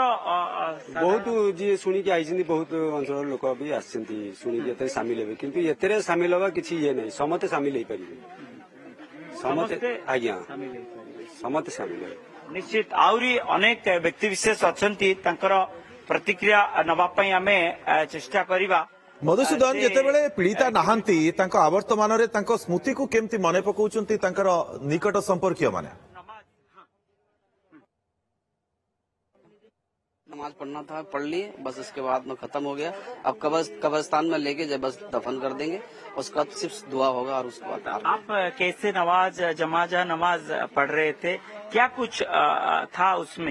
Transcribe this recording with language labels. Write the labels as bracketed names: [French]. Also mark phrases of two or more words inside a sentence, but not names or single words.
[Odia] ବହୁତ ଯିଏ ଶୁଣିକି ଆଇଛନ୍ତି ବହୁତ ଅଞ୍ଚଳର ଲୋକ ବି ଆସିଛନ୍ତି ଶୁଣିକି ଏଥିରେ ସାମିଲ ହେବେ କିନ୍ତୁ ଏଥିରେ ସାମିଲ ହବା କିଛି ଇଏ ନାହିଁ ସମସ୍ତେ ସାମିଲ ହେଇପାରିବେ ସମସ୍ତେ ଆଜ୍ଞା ସମସ୍ତେ ସାମିଲ ହେବେ ନିଶ୍ଚିତ ଆହୁରି ଅନେକ ବ୍ୟକ୍ତିବିଶେଷ ଅଛନ୍ତି ତାଙ୍କର ପ୍ରତିକ୍ରିୟା ନେବା ପାଇଁ ଆମେ ଚେଷ୍ଟା କରିବା ମଧୁସୂଦନ ଯେତେବେଳେ ପୀଡ଼ିତା ନାହାନ୍ତି ତାଙ୍କ ଆବର୍ତ୍ତମାନରେ ତାଙ୍କ ସ୍ମୃତିକୁ କେମିତି ମନେ ପକାଉଛନ୍ତି ତାଙ୍କର ନିକଟ ସମ୍ପର୍କୀୟ ମାନେ? [Hindi] नमाज पढ़ना था पढ़ लिए बस उसके बाद में खत्म हो गया अब कब्रिस्तान में लेके जब बस दफन कर देंगे उसके बाद सिर्फ दुआ होगा और उसके बाद आप कैसे नमाज जमाजा नमाज पढ़ रहे थे क्या कुछ था उसमें?